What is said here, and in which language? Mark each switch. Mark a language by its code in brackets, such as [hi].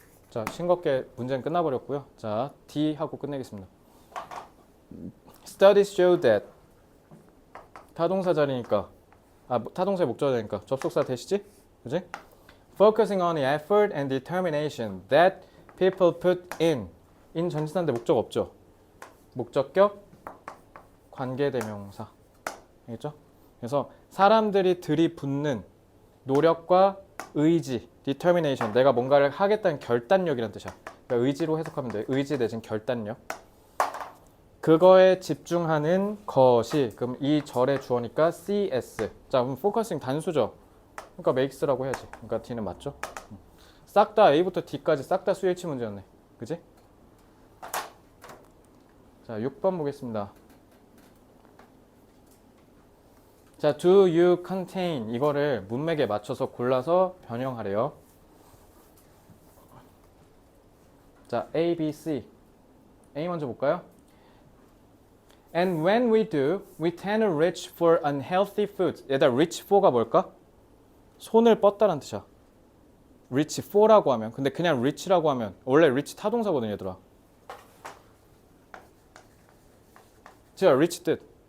[ko] 자, 싱겁게 문제는 끝나버렸고요. 자, D 하고 끝내겠습니다. [en] Studies show that [ko] 타동사 자리니까 타동사의 목적어 자리니까 접속사 대시지? 그지? [en] Focusing on the effort and determination that people put in [ko] 전치사인데 목적 없죠? 목적격 관계대명사. 알겠죠? 그래서 사람들이 들이붓는 노력과 의지, determination, 내가 뭔가를 하겠다는 결단력이라는 뜻이야. 그러니까 의지로 해석하면 돼. 의지 내진 결단력. 그거에 집중하는 것이. 그럼 이 절의 주어니까 CS. 자, 그럼 포커싱 단수죠. 그러니까 makes라고 해야지. 그러니까 D는 맞죠? 싹 다 A부터 D까지 싹 다 수일치 문제였네. 그지? 자, 6번 보겠습니다. 자, do you contain 이거를 문맥에 맞춰서 골라서 변형하래요. 자, A, B, C. A 먼저 볼까요? [en] And when we do, we tend to reach for unhealthy foods. [ko] 얘들아, reach for가 뭘까? 손을 뻗다란 뜻이야. reach for라고 하면. 근데 그냥 reach라고 하면 원래 reach 타동사거든, 얘들아. 자, reach 뜻.